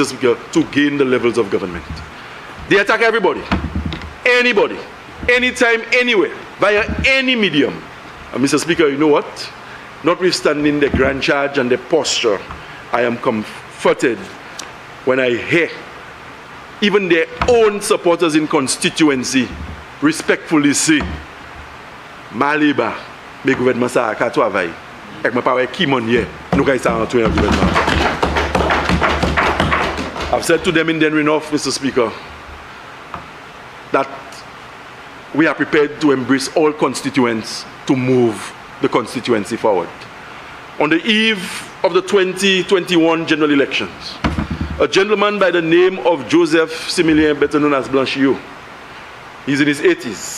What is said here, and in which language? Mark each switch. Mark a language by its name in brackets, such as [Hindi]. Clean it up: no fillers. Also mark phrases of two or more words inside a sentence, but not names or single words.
[English] Speaker, to gain the levels of government. They attack everybody, anybody, anytime, anywhere, via any medium. And Mr. Speaker, you know what? Notwithstanding the grand charge and the posture, I am comforted when I hear even their own supporters in constituency respectfully say, [Saint Lucian Creole French] Maliba, me gouvernement sa ka travail. Ek ma pa wè ki mon yè, nou kay sa antouen an gouvernement. [English] I've said to them in Denver North, Mr. Speaker, that we are prepared to embrace all constituents to move the constituency forward. On the eve of the 2021 general elections, a gentleman by the name of Joseph Similien, better known as Blanchillot, he's in his 80s.